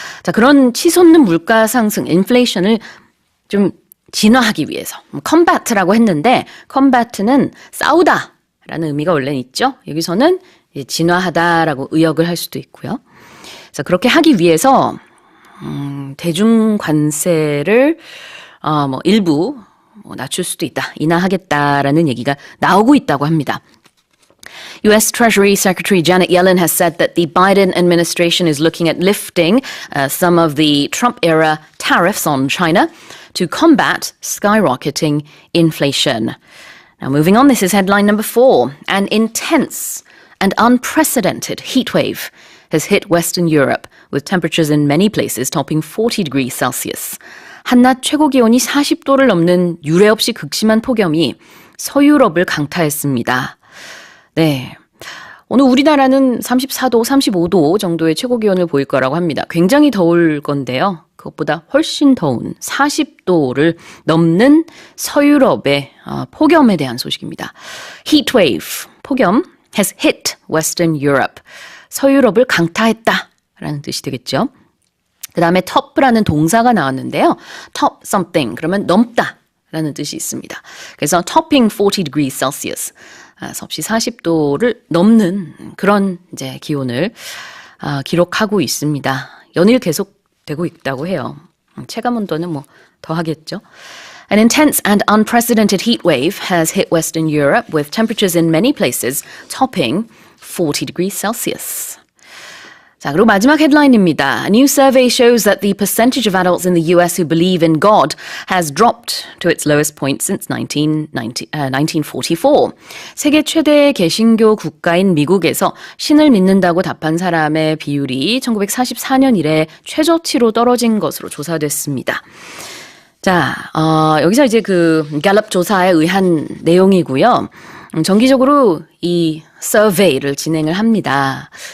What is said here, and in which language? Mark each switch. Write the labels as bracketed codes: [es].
[ko] 자, 그런 치솟는 물가 상승, 인플레이션을 좀 진화하기 위해서 combat라고 했는데 combat는 싸우다라는 의미가 원래는 있죠. 여기서는 진화하다라고 의역을 할 수도 있고요. 그래서 그렇게 하기 위해서 대중 관세를 일부 낮출 수도 있다, 인하하겠다라는 얘기가 나오고 있다고 합니다. [en] U.S. Treasury Secretary Janet Yellen has said that the Biden administration is looking at lifting some of the Trump-era tariffs on China to combat skyrocketing inflation. Now, moving on, this is headline number 4. An intense and unprecedented heat wave has hit Western Europe, with temperatures in many places topping 40 degrees Celsius. [ko] 한낮 최고 기온이 40도를 넘는 유례 없이 극심한 폭염이 서유럽을 강타했습니다. 네, 오늘 우리나라는 34도, 35도 정도의 최고 기온을 보일 거라고 합니다. 굉장히 더울 건데요. 그것보다 훨씬 더운 40도를 넘는 서유럽의 폭염에 대한 소식입니다. [en] Heat wave, [ko] 폭염, [en] has hit Western Europe. [ko] 서유럽을 강타했다라는 뜻이 되겠죠. 그 다음에 top라는 동사가 나왔는데요. [en] top something, [ko] 그러면 넘다라는 뜻이 있습니다. [en] 그래서 topping 40 degrees Celsius. [ko] 섭씨 40도를 넘는 그런 이제 기온을 기록하고 있습니다. 연일 계속되고 있다고 해요. 체감 온도는 더 하겠죠. [en] An intense and unprecedented heat wave has hit Western Europe with temperatures in many places topping 40 degrees Celsius. [ko] 자, 그리고 마지막 헤드라인입니다. [en] A new survey shows that the percentage of adults in the US who believe in God has dropped to its lowest point since 1944. [ko] 세계 최대 개신교 국가인 미국에서 신을 믿는다고 답한 사람의 비율이 1944년 이래 최저치로 떨어진 것으로 조사됐습니다. 자, 여기서 이제 그 갤럽 조사에 의한 내용이고요. 정기적으로 이 서베이를 진행을 합니다.